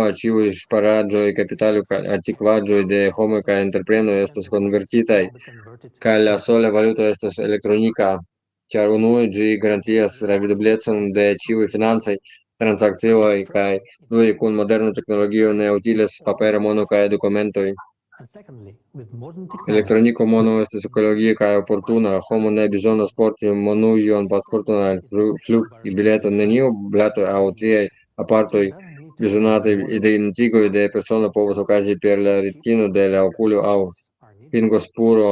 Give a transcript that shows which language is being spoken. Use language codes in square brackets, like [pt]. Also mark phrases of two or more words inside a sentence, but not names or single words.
[eo] Ĉiuj ŝparaĵoj, kapitalo kaj antikvaĵoj de homoj kaj entreprenoj estas konvertitaj, kaj la sola valuto estas elektronika, ĉar unue ĝi garantias travideblecon de ĉiuj financaj transakcioj, kaj due kun moderna teknologio ne utilas papera mono kaj dokumentoj. [en] and secondly, with modern technology, [eo] Elektroniko mono estas ekologia kaj oportuna. Homo ne bezonas porti monujon, pasporton aŭ flugbileton. Neniu blato aŭ tiaj apartoj bezonataj identigoj de persono povas okazi per la retino de la okulo aŭ fingrospuro.